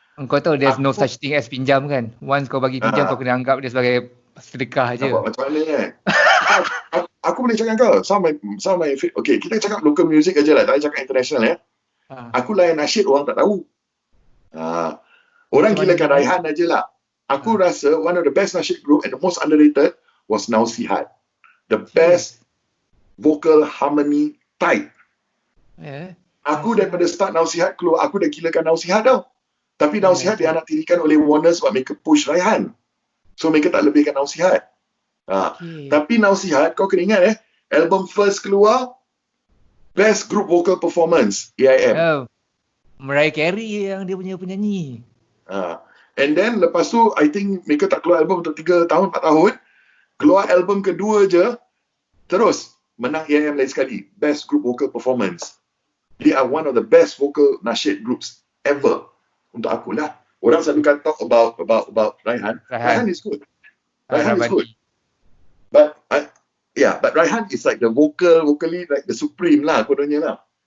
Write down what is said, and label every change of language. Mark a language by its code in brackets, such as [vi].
[ms] Kau tahu [en] there's no such thing as [ms] pinjam kan? Once kau bagi pinjam, kau kena anggap dia sebagai sedekah je. Macam mana kan? Aku boleh cakap kau. [en] Some of my [ms] okay, kita cakap local music aja lah. Tak payah cakap international ya. Aku layan nasyid, orang tak tahu. Orang gilakan Raihan aja lah. Aku rasa [en] one of the best nasyid group and the most underrated was Nausihat. The best vocal harmony type. [ms] Aku daripada start Nausihat keluar, aku dah gilakan Nausihat tau. Tapi Nausihat dia anak tirikan oleh Warner sebab mereka push Raihan. So mereka tak lebihkan Nausihat. Tapi Nausihat, kau kena ingat album first keluar, best group vocal performance, AIM. Mariah Carey yang dia punya penyanyi. [en] And then [ms] lepas tu, [en] I think [ms] mereka tak keluar album untuk 3 tahun, 4 tahun. Keluar album kedua je, terus menang AIM lain sekali. [en] Best group vocal performance. They are one of the best vocal nasyid groups ever. [ms] Untuk aku lah. Orang selalu kan [en] talk about Raihan. Raihan is good. Raihan is good. But Raihan is like the vocally like the supreme lah, [ms] kononnya lah.